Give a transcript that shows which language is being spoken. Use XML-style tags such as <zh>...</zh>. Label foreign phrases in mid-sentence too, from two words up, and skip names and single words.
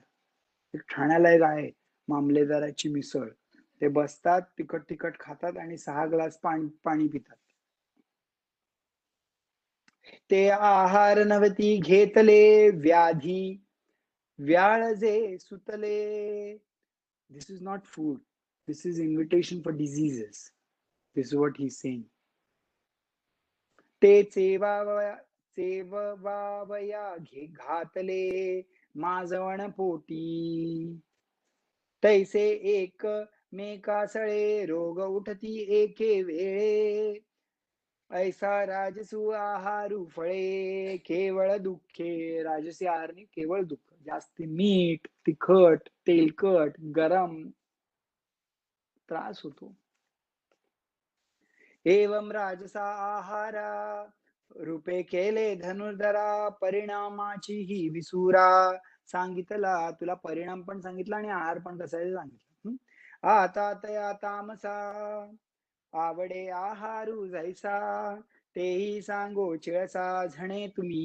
<mr>एक ठाण्याला एक आहे मामलेदाराची मिसळ, ते बसतात तिखट तिखट खातात आणि 6 ग्लास पाणी पितात. ते आहार नवती घेतले व्याधी व्याळजे सुतले.</mr> <en>this is not food, this is invitation for diseases. this is what he is saying.</en> <mr>ते चेवावया घातले माजवण पोटी, तैसे एक मेकासळे रोग उठती एके वेळे. ऐसा राजसू आहारू फळे केवळ दुःखे. राजसी आहारने केवळ दुःख. जास्त मीठ तिखट तेलकट गरम त्रास होतो. एवं राजसा आहारा रूपे केले धनुर्धरा, परिणामाची ही विसुरा. सांगितला तुला परिणाम पण सांगितला आणि आहार पण कसा सांगितलं. आता तया तामसा आवडे आहारू जैसा, तेही सांगो चिळसा झणे तुम्ही.</mr>